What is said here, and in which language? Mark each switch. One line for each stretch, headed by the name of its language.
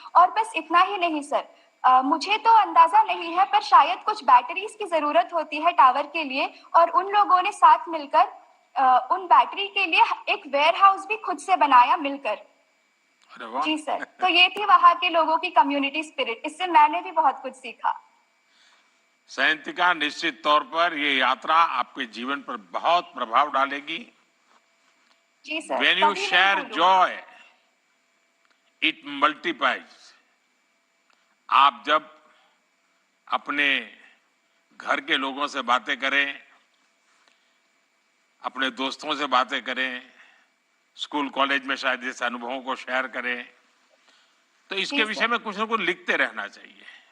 Hindi: और बस इतना ही नहीं सर, मुझे तो अंदाजा नहीं है पर शायद कुछ बैटरीज की जरूरत होती है टावर के लिए और उन लोगों ने साथ मिलकर उन बैटरी के लिए एक वेयर हाउस भी खुद से बनाया मिलकर। जी सर, तो ये थी वहां के लोगों की कम्युनिटी स्पिरिट, इससे मैंने भी बहुत कुछ सीखा। सयंतिका, निश्चित तौर पर ये यात्रा आपके जीवन पर बहुत प्रभाव डालेगी। जी sir.
English: When you share joy, it multiplies.
Hindi: आप जब अपने घर के लोगों से बातें करें, अपने दोस्तों से बातें करें, स्कूल कॉलेज में शायद इस अनुभवों को शेयर करें, तो इसके विषय में कुछ न कुछ लिखते रहना चाहिए।